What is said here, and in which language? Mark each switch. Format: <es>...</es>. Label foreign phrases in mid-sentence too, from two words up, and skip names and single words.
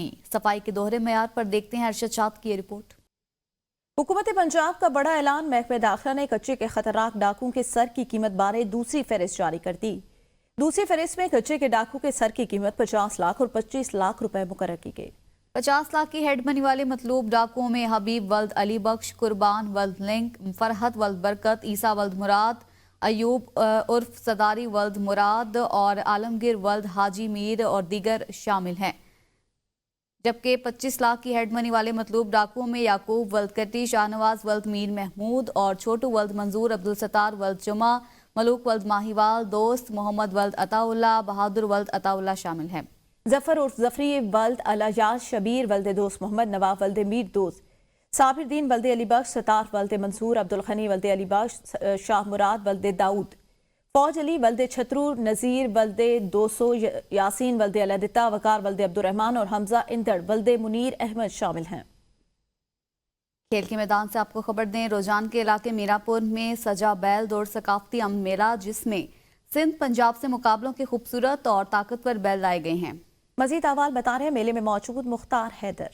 <ur>صفائی کے دوہرے معیار پر دیکھتے ہیں ارشد شاد کی یہ رپورٹ. حکومت پنجاب کا بڑا اعلان۔ محکمۂ داخلہ نے کچے کے خطرناک ڈاکوؤں کے سر کی قیمت بارے دوسری فہرست جاری کر دی. دوسری فہرست میں کچے کے ڈاکو کے سر کی قیمت 50 لاکھ اور 25 لاکھ روپے مقرر کی گئی. 50 لاکھ کی</ur> <en>head money</en> <ur>والے مطلوب ڈاکوؤں میں حبیب ولد علی بخش، قربان ولد لنک، فرحت ولد برکت، عیسیٰ ولد مراد، ایوب عرف صداری ولد مراد اور عالمگیر ولد حاجی میر اور دیگر شامل ہیں. جبکہ 25 لاکھ کی</ur> <en>head money</en> <ur>والے مطلوب ڈاکوؤں میں یعقوب ولد کٹی، شاہنواز ولد میر محمود اور چھوٹو ولد منظور، عبدالستار ولد جمعہ، ملوک ولد ماہی وال، دوست محمد ولد عطاءاللہ، بہادر ولد عطاءاللہ شامل ہیں. ظفر عرف ظفری ولد الایاز، شبیر ولد دوست محمد، نواب ولد میر دوست، صابر دین ولد علی بخش، ستار ولد منصور، عبدالخنی ولد علی بخش، شاہ مراد ولد داؤد، فوج علی ولد چھترو، نذیر ولد 200، یاسین ولد الدتہ، وقار ولد عبدالرحمان اور حمزہ اندڑ ولد منیر احمد شامل ہیں. کھیل کے میدان سے آپ کو خبر دیں، روجان کے علاقے میراپور میں سجا بیل دوڑ ثقافتی امن میلہ، جس میں سندھ پنجاب سے مقابلوں کے خوبصورت اور طاقتور بیل لائے گئے ہیں. مزید احوال بتا رہے ہیں میلے میں موجود مختار حیدر.</ur>